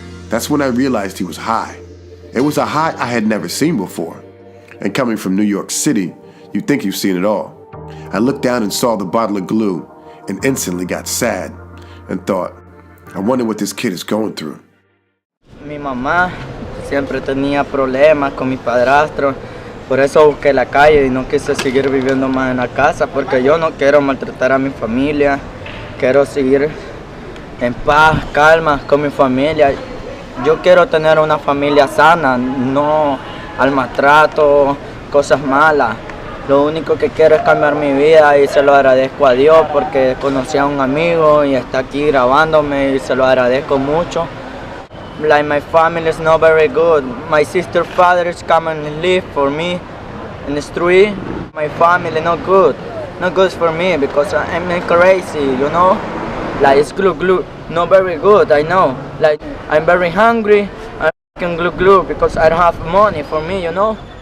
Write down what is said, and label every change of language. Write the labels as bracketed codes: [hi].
[en] That's when I realized he was high. It was a high I had never seen before. And coming from New York City, you'd think you've seen it all. I looked down and saw the bottle of glue and instantly got sad and thought, I wonder what this kid is going through. [es] Mi mamá siempre tenía problemas con mi padrastro, por eso busqué la calle y no quise seguir viviendo más en la casa, porque yo no quiero maltratar a mi familia, quiero seguir en paz, calma con mi familia. Yo quiero tener una familia sana, no al maltrato, cosas malas. Lo único que quiero es cambiar mi vida y se lo agradezco a Dios porque conocí a un amigo y está aquí grabándome y se lo agradezco mucho. [en] Like my family is not very good. My sister's father is coming and live for me in the street. My family not good for me because I'm crazy, you know. Like it's glue, not very good, I know. Like I'm very hungry, I'm making glue because I don't have money for me, you know.